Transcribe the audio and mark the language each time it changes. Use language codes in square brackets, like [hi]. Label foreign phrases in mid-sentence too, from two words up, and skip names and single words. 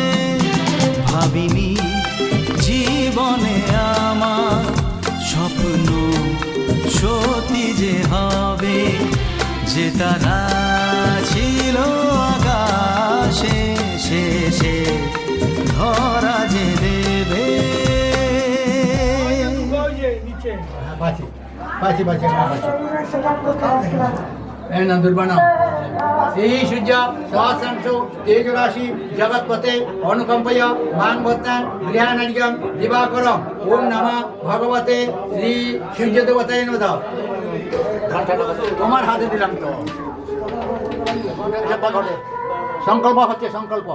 [bn] ভাবিনি জীবনে আমার স্বপ্ন সত্যি যে হবে, যে তারা ছিল আকাশে শেষে ধরা যে দেবে। [sa] श्री सूर्य सहस्रांशु तेजराशि जगत्पते अनुकंपय मां भक्तान गृहाननिगम दिवाकरम। ओम नमः भगवते श्री सूर्य देवताय नमः। [bn] তোমার হাতে দিলাম তো সংকল্প হচ্ছে সংকল্প।